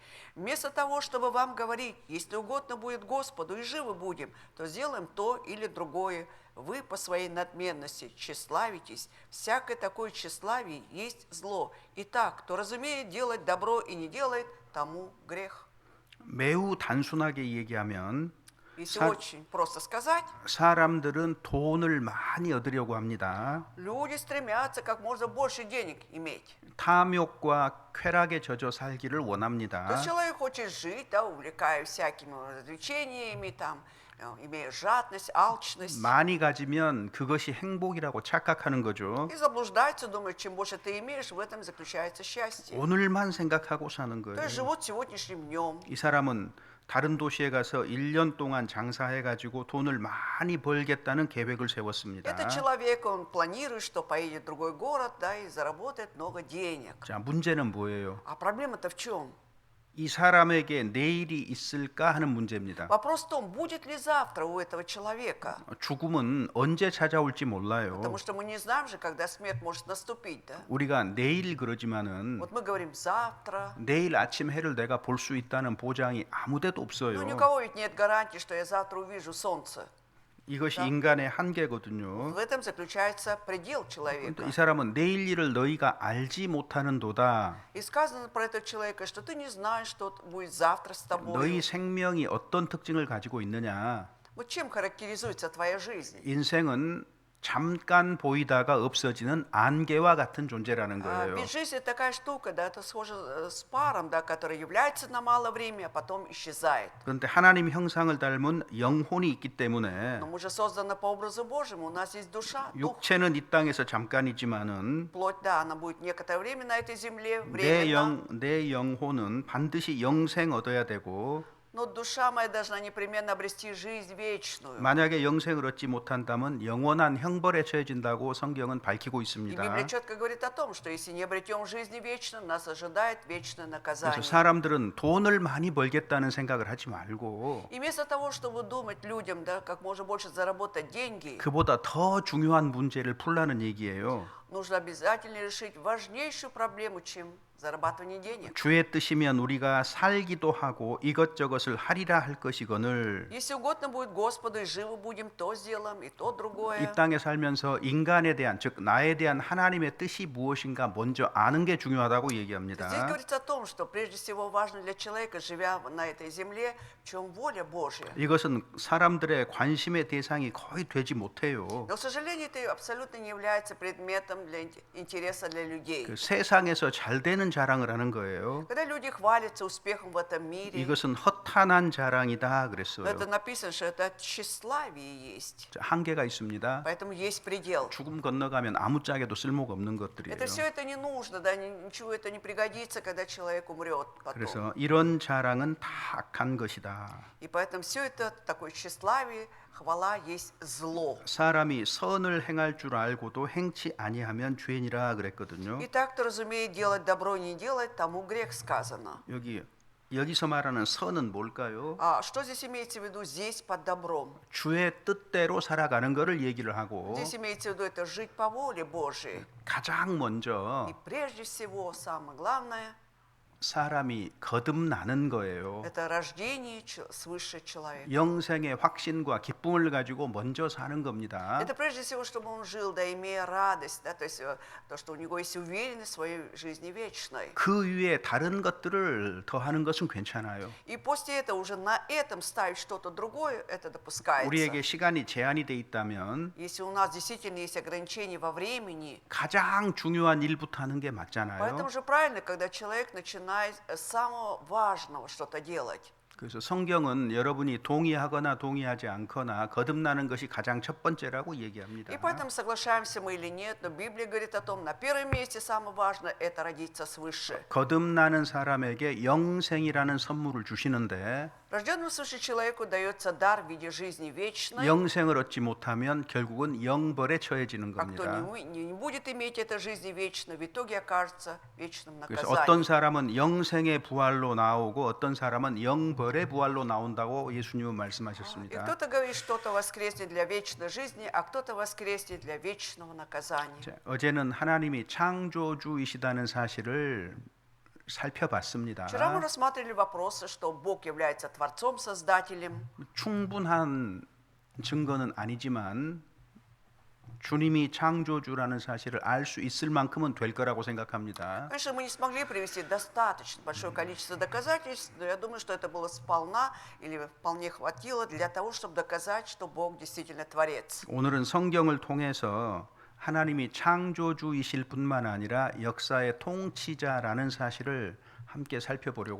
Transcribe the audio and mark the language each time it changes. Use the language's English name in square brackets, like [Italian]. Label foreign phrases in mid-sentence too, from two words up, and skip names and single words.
[Russian] Вместо того, чтобы вам говорить, если угодно будет Господу и живы будем, то сделаем то или другое. Вы по своей надменности тщеславитесь. Всякое такое тщеславие есть зло. Итак, кто разумеет делать добро и не делает, тому грех». [Korean] 매우 단순하게 얘기하면 [Russian] Если очень просто сказать, [Korean] 사람들은 돈을 많이 얻으려고 합니다. [Russian] люди стремятся как можно больше денег иметь. [Korean] 탐욕과 쾌락에 젖어 살기를 [Russian] То есть [Korean] 원합니다. [Russian] человек хочет жить, да, увлекаясь всякими развлечениями, там, имея жадность, алчность. [Korean] 많이 가지면 그것이 행복이라고 착각하는 거죠. [Russian] И заблуждается, думает, чем больше ты имеешь, в этом заключается счастье. [Korean] 오늘만 생각하고 사는 [Russian] То [Korean] 거예요. [Russian] есть живут сегодняшним днем. [Korean] 이 사람은 다른 도시에 가서 1년 동안 장사해 가지고 돈을 많이 벌겠다는 계획을 세웠습니다. [Russian] Этот человек, он планирует, что поедет в другой город, да, и заработает много денег. [Korean] 자, 문제는 뭐예요? [Russian] А проблема-то в чем? [Korean] 이 사람에게 내일이 있을까 하는 문제입니다. [Russian] Вопрос в том, будет ли завтра у этого человека. [Korean] 죽음은 언제 찾아올지 몰라요. [Russian] Потому что мы не знаем же, когда смерть может наступить, да? [Korean] 우리가 내일 그러지만은 [Russian] Вот мы говорим завтра. [Korean] 내일 아침 해를 내가 볼 수 있다는 보장이 아무데도 [Russian] Ну, [Korean] 없어요. [Russian] ни у кого ведь нет гарантии, что я завтра увижу солнце. [Korean] 이것이 인간의 한계거든요. [Russian] В этом заключается предел человека. [Korean] 이 사람은 내일 일을 너희가 알지 못하는도다. [Russian] И сказано про этого человека, что ты не знаешь, что будет завтра с [Korean] 너희 [Russian] тобой. [Korean] 생명이 어떤 특징을 가지고 있느냐? [Russian] Вот чем характеризуется твоя жизнь? [Korean] 인생은 잠깐 보이다가 없어지는 안개와 같은 존재라는 거예요. [Russian] Ведь жизнь это такая штука, да, это схоже с паром, да, который является на малое время, а потом исчезает. [Korean] 그런데 하나님 형상을 닮은 영혼이 있기 때문에 [Russian] Но мы же созданы по образу Божьему, у нас есть душа, дух. [Korean] 육체는 이 땅에서 잠깐이지만은 [Russian] Плоть, да, она будет некоторое время на этой земле, временно. [Korean] 내 영혼은 반드시 영생 얻어야 되고 [Russian] Но душа моя должна непременно обрести жизнь вечную. [Korean] 만약에 영생을 얻지 못한다면 영원한 형벌에 처해진다고 성경은 밝히고 [Russian] И [Korean] 있습니다. [Russian] Библия четко говорит о том, что если не обретем жизни вечную, нас ожидает вечное [Korean] 그래서 [Russian] наказание. [Korean] 사람들은 돈을 많이 벌겠다는 생각을 하지 말고 [Russian] И вместо того, чтобы думать людям, да, как можно больше заработать деньги, [Korean] 그보다 더 중요한 문제를 풀라는 얘기예요. [Russian] нужно обязательно решить важнейшую проблему, чем зарабатывание денег. [Korean] 주의 뜻이면 우리가 살기도 하고 이것저것을 하리라 할 것이거늘 [Russian] Если угодно будет Господу, и живы будем, то сделаем, и то другое. [Korean] 이 땅에 살면서 인간에 대한 즉 나에 대한 하나님의 뜻이 무엇인가 먼저 아는 게 중요하다고 [Russian] Здесь [Korean] 얘기합니다. [Russian] говорится о том, что прежде всего важно для человека, живя на этой земле, в чем воля Божья. [Korean] 이것은 사람들의 관심의 대상이 거의 되지 못해요. [Russian] Но, к сожалению, это абсолютно не является предметом для интереса для людей. [Korean] 그 세상에서 잘 되는 자랑을 하는 거예요. [Russian] Когда люди хвалятся успехом в этом мире, [Korean] 이것은 허탄한 자랑이다 [Russian] но [Korean] 그랬어요. [Russian] это написано, что это тщеславие есть. [Korean] 한계가 있습니다. [Russian] Поэтому есть предел. [Korean] 죽음 건너가면 아무짝에도 쓸모가 없는 것들이에요. [Russian] Это все это не нужно, да, ничего это не пригодится, когда человек умрет потом. [Korean] 그래서 이런 자랑은 다 악한 것이다. [Russian] И поэтому все это такое тщеславие, хвала есть зло. [Korean] 사람이 선을 행할 줄 알고도 행치 아니하면 죄니라 그랬거든요. [Russian] И так, кто разумеет делать добро и не делать, тому грех сказано. [Korean] 여기서 말하는 선은 뭘까요? [Russian] А что здесь имеется в виду здесь под добром? [Korean] 주의 뜻대로 살아가는 것을 얘기를 하고 [Russian] Здесь имеется в виду это жить по воле Божией. [Korean] 가장 먼저 [Russian] И прежде всего, самое главное, [Korean] 사람이 거듭나는 거예요. [Russian] это рождение свыше человека. [Korean] 영생의 확신과 기쁨을 가지고 먼저 사는 겁니다. [Russian] Это прежде всего, чтобы он жил, да, имея радость, да, то есть то, что у него есть уверенность в своей жизни вечной. [Korean] 그 위에 다른 것들을 더하는 것은 괜찮아요. [Russian] И после этого уже на этом ставить что-то другое, это допускается. [Korean] 우리에게 시간이 제한이 돼 있다면 [Russian] Если у нас действительно есть ограничения во времени, [Korean] 가장 중요한 일부터 하는 게 맞잖아요. [Russian] поэтому же правильно, когда человек начинает с самого важного что-то делать. [Korean] 그래서 성경은 여러분이 동의하거나 동의하지 않거나 거듭나는 것이 가장 첫 번째라고 얘기합니다. [Russian] И поэтому соглашаемся мы или нет, но Библия говорит о том, на первом месте самое важное – это родиться свыше. [Korean] 거듭나는 사람에게 영생이라는 선물을 주시는데 [Russian] Рожденному свыше человеку дается дар в виде жизни вечной, [Korean] 영생을 얻지 못하면 결국은 영벌에 처해지는 [Russian] а кто [Korean] 겁니다. [Russian] не будет иметь этой жизни вечной, в итоге окажется в вечном [Korean] 그래서 어떤 [Russian] наказании. [Korean] 사람은 영생의 부활로 나오고 어떤 사람은 영벌의 부활로 나온다고 예수님은 [Russian] И [Korean] 말씀하셨습니다. [Russian] кто-то говорит, что-то воскреснет для вечной жизни, а кто-то воскреснет для вечного наказания. [Korean] 자, 어제는 하나님이 창조주이시다는 사실을 살펴봤습니다. [Russian] Вчера мы рассматривали вопросы, что Бог является Творцом, Создателем. [Korean] 충분한 증거는 아니지만 주님이 창조주라는 사실을 알 수 있을 만큼은 될 거라고 생각합니다. [Russian] Конечно, мы не смогли привести достаточно большое количество доказательств, но я думаю, что это было сполна или вполне хватило для того, чтобы доказать, что Бог действительно Творец. [Korean] 오늘은 성경을 통해서 하나님이 창조주이실 뿐만 아니라 역사의 통치자라는 사실을 함께 살펴보려고